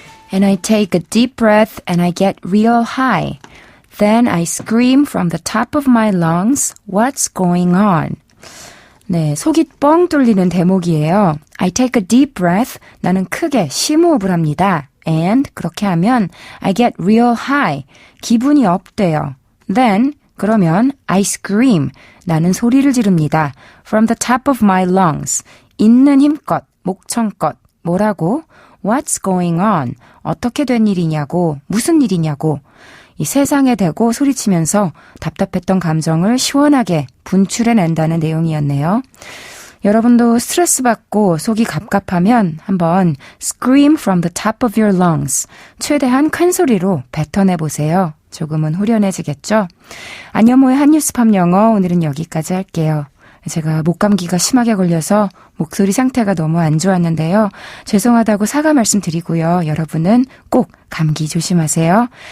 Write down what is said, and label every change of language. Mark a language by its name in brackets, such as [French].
[English] And I take a deep breath and I get real high. Then I scream from the top of my lungs, what's going on? [Korean] 네, 속이 뻥 뚫리는 대목이에요. [English] I take a deep breath. [Korean] 나는 크게 심호흡을 합니다. [English] And [Korean] 그렇게 하면 [English] I get real high. [Korean] 기분이 업돼요. [English] Then [Korean] 그러면 [English] I scream. [Korean] 나는 소리를 지릅니다. [English] From the top of my lungs. [Korean] 있는 힘껏, 목청껏. 뭐라고? [English] What's going on? [Korean] 어떻게 된 일이냐고, 무슨 일이냐고. 이 세상에 대고 소리치면서 답답했던 감정을 시원하게 분출해낸다는 내용이었네요. 여러분도 스트레스 받고 속이 갑갑하면 한번 [English] scream from the top of your lungs. [Korean] 최대한 큰 소리로 뱉어내보세요. 조금은 후련해지겠죠? 안현모의 한뉴스팝 영어 오늘은 여기까지 할게요. 제가 목감기가 심하게 걸려서 목소리 상태가 너무 안 좋았는데요. 죄송하다고 사과 말씀드리고요. 여러분은 꼭 감기 조심하세요.